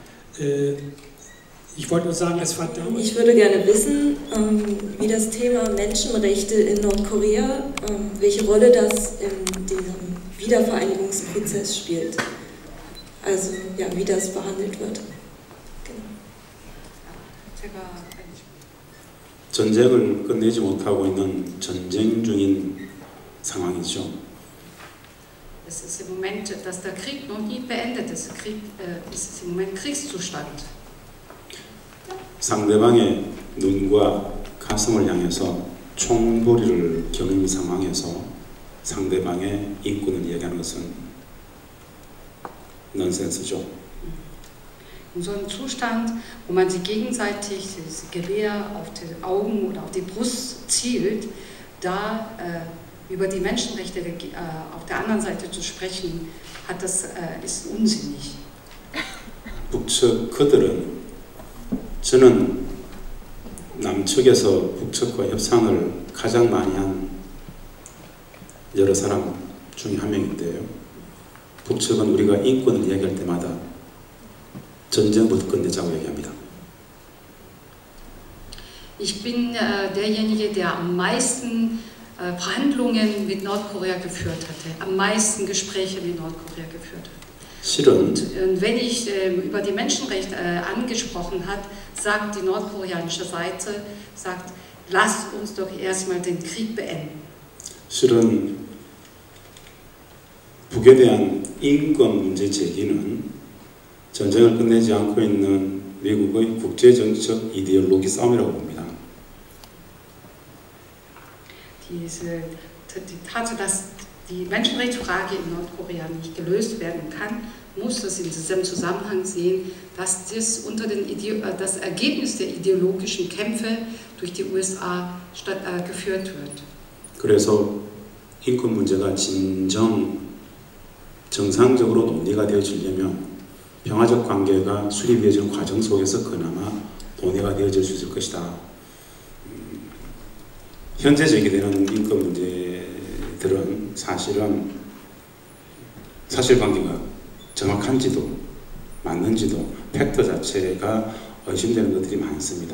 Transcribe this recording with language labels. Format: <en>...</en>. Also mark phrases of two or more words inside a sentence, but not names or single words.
<de>Ich wollte nur sagen, es war damals... Ich würde gerne wissen, wie das Thema Menschenrechte in Nordkorea, welche Rolle das in diesem Wiedervereinigungsprozess spielt. Also, ja, wie das behandelt wird. Genau.</de> <ko>전쟁을 끝내지 못하고 있는 전쟁 중인 상황이죠.</ko> <de>Es ist im Moment, dass der Krieg noch nie beendet ist. Krieg ist im Moment Kriegszustand.</de> <ko>상대방의 눈과 가슴을 향해서 총소리를 겨눈 상황에서 상대방의 인권을 이야기하는 것은 넌센스죠.</ko> <de>In so einem Zustand, wo man sich gegenseitig das Gewehr auf die Augen oder auf die Brust zielt, da über die Menschenrechte auf der anderen Seite zu sprechen, ist unsinnig.</de> <ko>북측 그들은 저는 남측에서 북측과 협상을 가장 많이 한 여러 사람 중에 한 명인데요. 북측은 우리가 인권을 이야기할 때마다 전쟁부터 끝내자고 얘기합니다.</ko> <de>Ich bin derjenige, der am meisten Verhandlungen mit Nordkorea geführt hatte, am meisten Gespräche mit Nordkorea geführt hat. Und wenn ich über die Menschenrechte angesprochen habe, sagt die nordkoreanische Seite, lasst uns doch erstmal den Krieg beenden.</de> <ko>실은 북에 대한 인권 문제 제기는 전쟁을 끝내지 않고 있는 미국의 국제정치적 이데올로기 싸움이라고 봅니다.</ko> <de>Die Tatsache, dass die Menschenrechtsfrage in Nordkorea nicht gelöst werden kann, muss es in diesem Zusammenhang sehen, dass das Ergebnis der ideologischen Kämpfe durch die USA geführt wird.</de> <ko>그래서 인권 문제가 정상적으로 논의가 되어지려면 평화적 관계가 수립되어지는 과정 속에서 그나마 논의가 되어질 수 있을 것이다. 현재 제기되는 인권 문제들은 사실은 사실관계가 정확한지도 맞는지도 팩터 자체가 의심되는 것들이 많습니다.</ko>